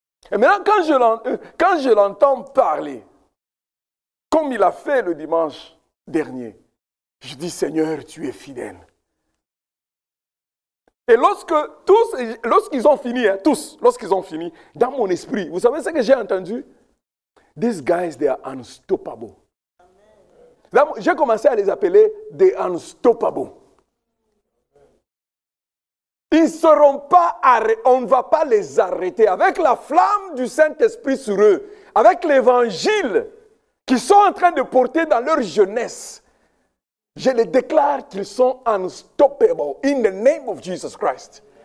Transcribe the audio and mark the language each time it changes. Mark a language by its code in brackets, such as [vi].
[fr] Et maintenant, quand je l'entends parler, comme il a fait le dimanche dernier, je dis, Seigneur, tu es fidèle. Et lorsqu'ils ont fini, dans mon esprit, vous savez ce que j'ai entendu? [en] These guys, they are unstoppable. [fr] Là, j'ai commencé à les appeler des unstoppable. Ils ne seront pas arrêtés, on ne va pas les arrêter. Avec la flamme du Saint-Esprit sur eux, avec l'évangile qu'ils sont en train de porter dans leur jeunesse, je les déclare qu'ils sont unstoppable [en] in the name of Jesus Christ.